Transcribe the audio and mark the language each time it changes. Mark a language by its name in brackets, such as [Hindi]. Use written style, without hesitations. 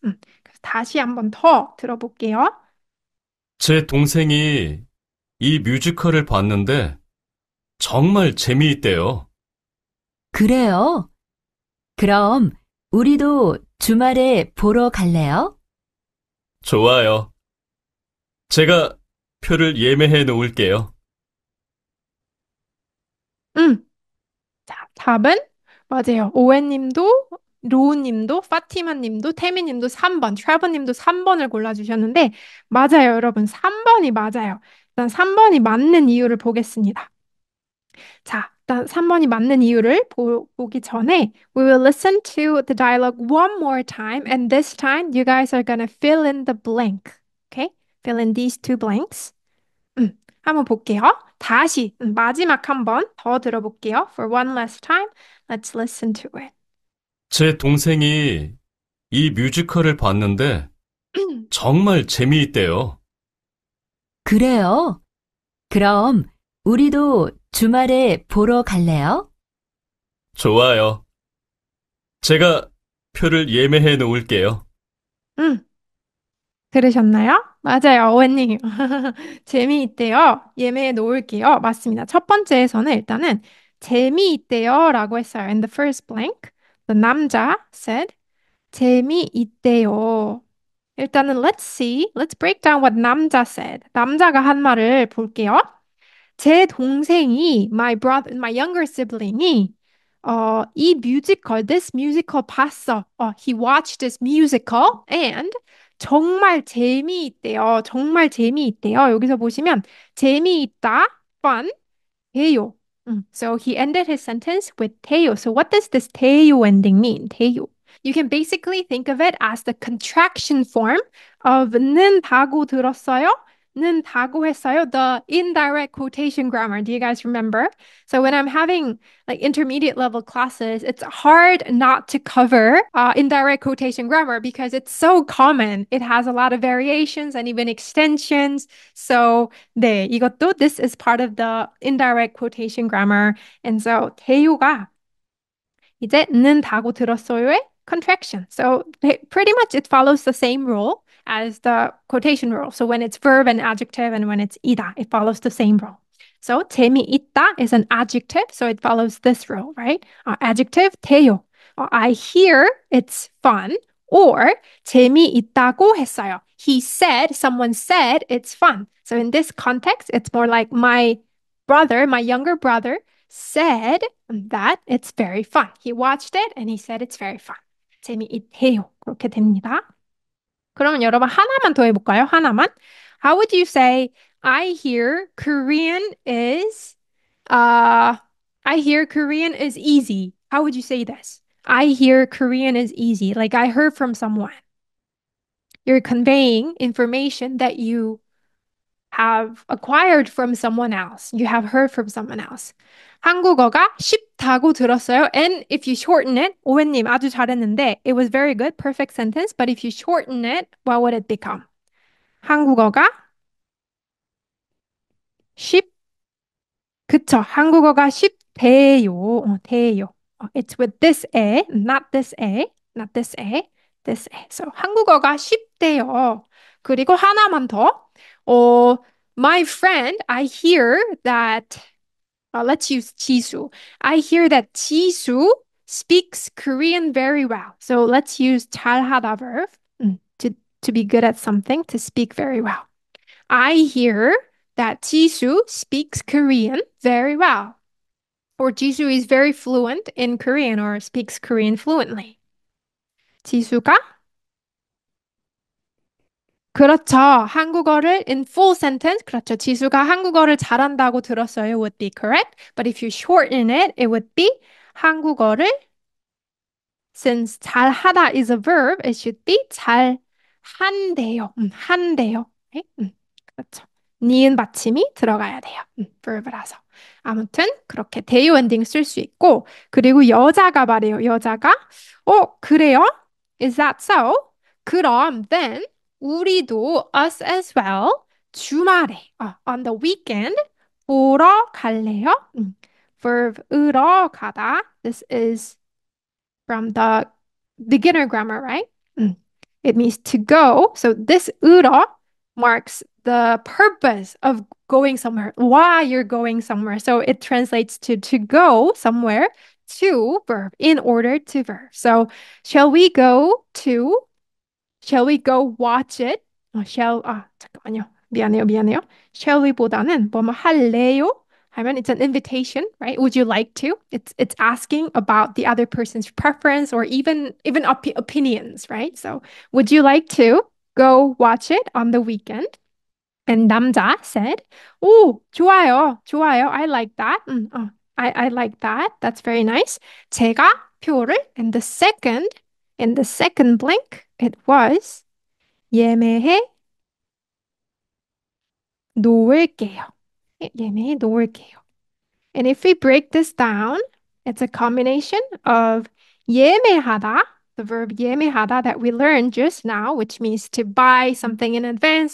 [Korean] 그래서 다시 한번 더 들어볼게요. 제 동생이 이 뮤지컬을 봤는데 정말 재미있대요. 그래요? 그럼 우리도 주말에 보러 갈래요? 좋아요. 제가 표를 예매해 놓을게요. 자, 답은 맞아요. 오웬님도, 로우님도, 파티마님도, 태미님도 3번, 트래버님도 3번을 골라주셨는데 맞아요, 여러분. 3번이 맞아요. 일단 3번이 맞는 이유를 보겠습니다. 자, 일단 3번이 맞는 이유를 보기 전에 [English] we will listen to the dialogue one more time and this time you guys are gonna fill in the blank. Okay? Fill in these two blanks. [Korean] 한번 볼게요. 다시 마지막 한 번 더 들어볼게요. [English] For one last time, let's listen to it. [Korean] 제 동생이 이 뮤지컬을 봤는데 정말 재미있대요. 그래요? 그럼 우리도 주말에 보러 갈래요? 좋아요. 제가 표를 예매해 놓을게요. 음, 들으셨나요? 맞아요, 어원님. 재미있대요. 예매해 놓을게요. 맞습니다. 첫 번째에서는 일단은 재미있대요 라고 했어요. [English] In the first blank, the 남자 said 재미있대요. 일단은 let's break down what 남자 said. [Korean] 남자가 한 말을 볼게요. 제 동생이, [English] my younger sibling [Korean] 이, 이 뮤지컬, [English] this musical [Korean] 봤어. [English] He watched this musical and [Korean] 정말 재미있대요. 정말 재미있대요. 여기서 보시면 재미있다, fun, 대요. [English] So he ended his sentence with 대요. So what does this 대요 ending mean? [Korean] 대요. [English] You can basically think of it as the contraction form of [Korean] 는 다고 들었어요? 는 다고 했어요. [English] The indirect quotation grammar. Do you guys remember? So when I'm having like intermediate level classes, it's hard not to cover indirect quotation grammar because it's so common. It has a lot of variations and even extensions. So [Korean] 네, 이것도 [English] this is part of the indirect quotation grammar. And so [Korean] 대요가 이제 는 다고 들었어요의 [English] contraction. So pretty much it follows the same rule as the quotation rule. So when it's verb and adjective and when it's 이다, it follows the same rule. So 재미있다 is an adjective, so it follows this rule, right? Adjective 돼요. I hear it's fun. [Korean] Or 재미있다고 했어요. [English] He said, someone said it's fun. So in this context, it's more like my brother, my younger brother, said that it's very fun. He watched it and he said it's very fun. [Korean] 재미있대요. 그렇게 됩니다. 그러면 여러분 하나만 더 해볼까요? 하나만. [English] How would you say I hear Korean is I hear Korean is easy. How would you say this? I hear Korean is easy. Like I heard from someone. You're conveying information that you have acquired from someone else. You have heard from someone else. [Korean] 한국어가 쉽다고 들었어요. [English] And if you shorten it, [Korean] 오웬님 아주 잘했는데, [English] it was very good, perfect sentence. But if you shorten it, what would it become? [Korean] 한국어가 쉽, 그쵸. 한국어가 쉽대요. 돼요. [English] It's with this A, not this A, not this A, this A. [Korean] So 한국어가 쉽대요. 그리고 하나만 더. [English] My friend, I hear that, let's use 지수. I hear that 지수 speaks Korean very well. So let's use 잘하다 verb to be good at something, to speak very well. I hear that 지수 speaks Korean very well. Or 지수 is very fluent in Korean or speaks Korean fluently. [Korean] 지수가 그렇죠. [English] 한국어를 in full sentence. [Korean] 그렇죠. 지수가 한국어를 잘한다고 들었어요 [English] would be correct. But if you shorten it, it would be 한국어를 since 잘하다 is a verb, it should be 잘한대요. [Korean] 한대요. 네? 그렇죠. 니은 받침이 들어가야 돼요. verb라서. 아무튼 그렇게 대요 엔딩 쓸 수 있고 그리고 여자가 말해요. 여자가 그래요? [English] Is that so? [Korean] 그럼 then 우리도 [English] us as well [Korean] 주말에 [English] on the weekend [Korean] 보러 갈래요? [English] verb [Korean] 으러 가다. [English] This is from the beginner grammar, right? It means to go. So this 으러 marks the purpose of going somewhere, why you're going somewhere. So it translates to go somewhere, to verb, in order to verb. So shall we go to, shall we go watch it? [Korean] 잠깐만요. 미안해요. Shall we보다는 뭐뭐 할래요? [English] 하면 it's an invitation, right? Would you like to? It's asking about the other person's preference or even opinions, right? So would you like to go watch it on the weekend? And 남자 said, [Korean] 오, 좋아요. [English] I like that. I like that. That's very nice. [Korean] 제가 표를 [English] in the second blank, it was [Korean] 예매해 놓을게요. 예매해 놓을게요. [English] And if we break this down, it's a combination of 예매하다, the verb 예매하다 that we learned just now, which means to buy something in advance.